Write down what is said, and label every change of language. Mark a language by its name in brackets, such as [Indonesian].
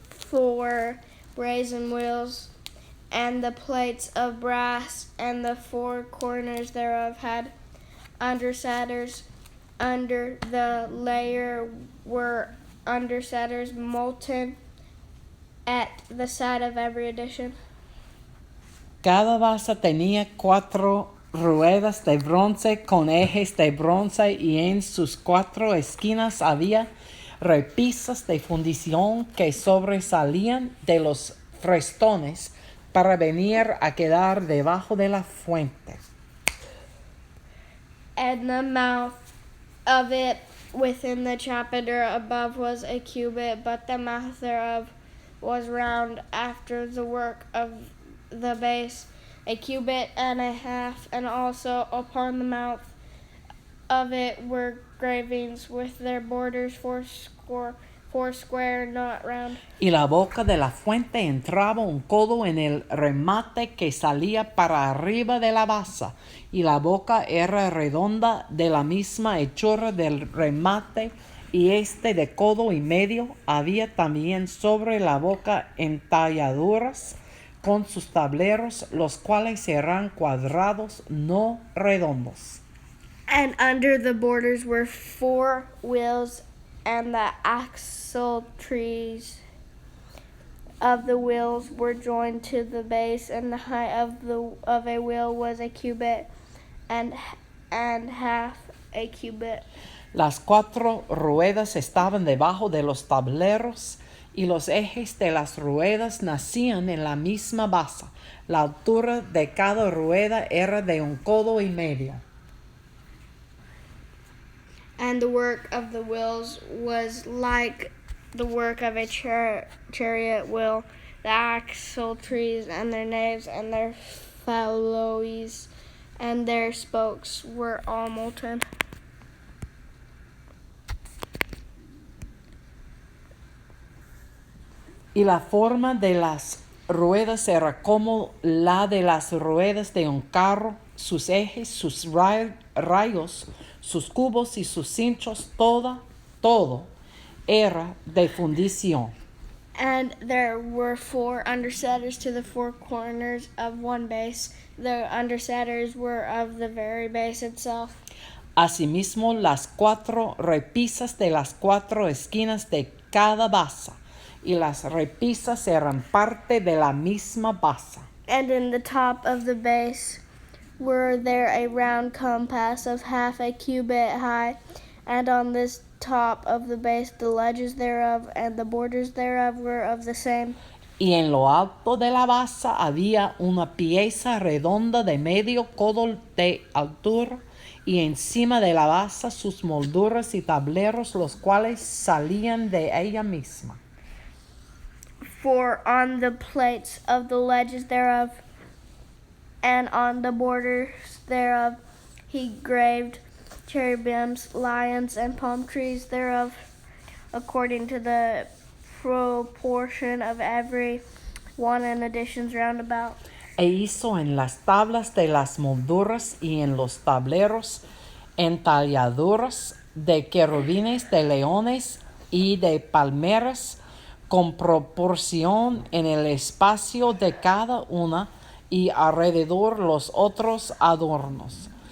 [English] 4 brazen wheels, and the plates of brass, and the 4 corners thereof had undersadders. Under the layer were undersadders molten at the side of every edition. [Spanish] Cada basa tenía 4 ruedas de bronce con ejes de bronce y en sus 4 esquinas había repisas de fundición que sobresalían de los frestones para venir a quedar debajo de la fuente. [English] And the mouth of it within the chapter above was a cubit, but the mouth thereof was round after the work of the base, a cubit and a half, and also upon the mouth of it were gravings with their borders four square, not round. [Spanish] Y la boca de la fuente entraba un codo en el remate que salía para arriba de la basa, y la boca era redonda de la misma hechura del remate, y de codo y medio. Había también sobre la boca entalladuras con sus tableros, los cuales eran cuadrados, no redondos. [English] And under the borders were 4 wheels, and the axle trees of the wheels were joined to the base, and the height of a wheel was a cubit and half a cubit. [Spanish] Las 4 ruedas estaban debajo de los tableros, y los ejes de las ruedas nacían en la misma basa. La altura de cada rueda era de un codo y medio. [English] And the work of the wheels was like the work of a chariot wheel, the axle trees and their naves and their felloes and their spokes were all molten. [Spanish] Y la forma de las ruedas era como la de las ruedas de un carro, sus ejes, sus rayos, sus cubos y sus cinchos, todo era de fundición. [English] And there were 4 undersadders to the 4 corners of one base. The undersadders were of the very base itself. [Spanish] Asimismo, las 4 repisas de las 4 esquinas de cada basa, y las repisas eran parte de la misma basa. [English] And in the top of the base were there a round compass of half a cubit high, and on this top of the base the ledges thereof and the borders thereof were of the same. [Spanish] Y en lo alto de la basa había una pieza redonda de medio codo de altura, y encima de la basa sus molduras y tableros, los cuales salían de ella misma. [English] For on the plates of the ledges thereof and on the borders thereof he graved cherubims, lions, and palm trees thereof, according to the proportion of every one and additions round about. [Spanish] E hizo en las tablas de las molduras y en los tableros entalladuras de querubines, de leones y de palmeras, con proporción en el espacio de cada una, y alrededor los otros adornos.